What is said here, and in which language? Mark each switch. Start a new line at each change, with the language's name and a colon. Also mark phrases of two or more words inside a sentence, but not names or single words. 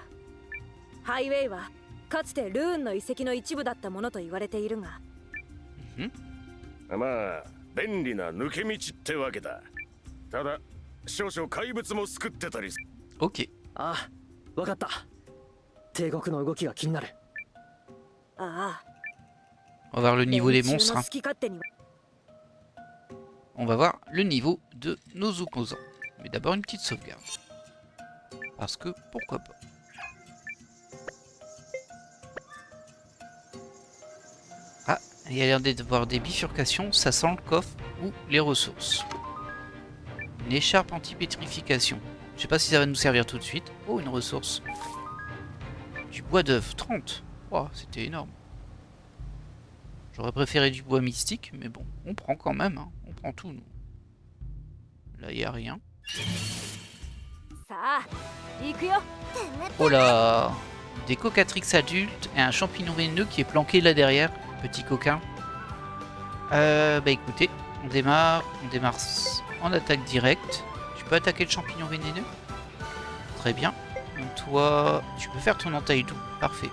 Japanese: ハイウェイはかつてルーンの遺跡の一部だったものと言われているが。まあ便利な抜け道ってわけだ。ただ少々怪物も救ってたり。 Ok. ああ、わかった。帝国の動きが気になる。ああ。
French: On va voir le niveau des monstres.
Japanese: 好 Hein. き勝手に
French: On va voir le niveau de nos opposants. Mais d'abord une petite sauvegarde. Parce que pourquoi pas. Ah, il y a l'air d'avoir des bifurcations. Ça sent le coffre ou les ressources. Une écharpe anti-pétrification. Je sais pas si ça va nous servir tout de suite. Oh, une ressource. Du bois d'œuf, 30. Oh, c'était énorme. J'aurais préféré du bois mystique, mais bon, on prend quand même, hein. On prend tout, nous. Là, il n'y a rien.
Japanese: さあ、行くよ。
French: Oh là! Des cocatrix adultes et un champignon vénéneux qui est planqué là derrière, petit coquin. Bah écoutez, on démarre en attaque directe. Tu peux attaquer le champignon vénéneux? Très bien. Donc toi, tu peux faire ton entaille doux, parfait.